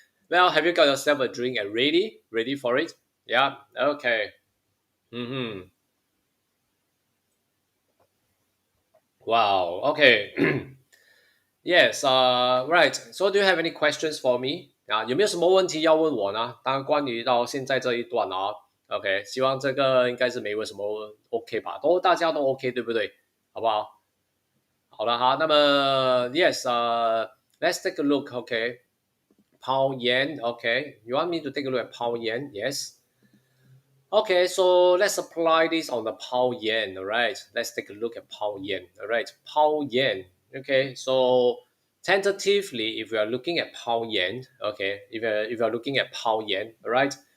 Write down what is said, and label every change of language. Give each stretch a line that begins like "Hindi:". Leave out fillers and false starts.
English: Well, have you got yourself a drink and ready for it? Yeah. Okay. Mm-hmm. Wow. Okay. Yes. Right. So do you have any questions for me?
Chinese: 有没有什么问题要问我呢？当然，关于到现在这一段啊，OK，希望这个应该是没有什么 OK 吧，大家都 OK 对不对？好不好？好了哈，那么
English: yes，let's take a look. OK，抛盐 OK，you want me to take a look at 抛盐？Yes. Okay, so let's apply this on the Pao Yen. All right, let's take a look at Pao Yen. All right, Pao Yen. Okay, so tentatively, if we are looking at Pao Yen, okay, if you're looking at Pao Yen, all right.